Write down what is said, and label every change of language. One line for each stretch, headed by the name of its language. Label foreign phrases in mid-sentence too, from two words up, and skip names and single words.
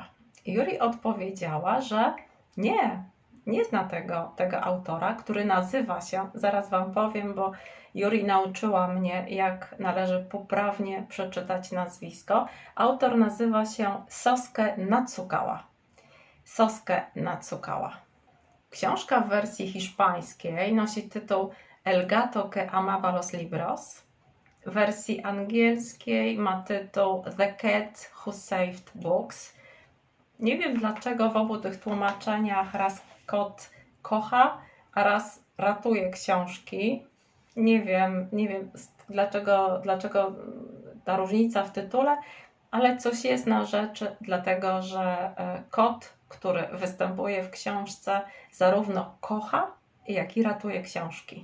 Polish: Yuri odpowiedziała, że nie zna tego autora, który nazywa się, zaraz Wam powiem, bo Yuri nauczyła mnie, jak należy poprawnie przeczytać nazwisko. Autor nazywa się Sosuke Natsukawa. Sosuke Natsukawa. Książka w wersji hiszpańskiej nosi tytuł El gato que amaba los libros. W wersji angielskiej ma tytuł The Cat Who Saved Books. Nie wiem dlaczego w obu tych tłumaczeniach raz kot kocha, a raz ratuje książki. Nie wiem dlaczego ta różnica w tytule, ale coś jest na rzeczy, dlatego że kot, który występuje w książce, zarówno kocha, jak i ratuje książki.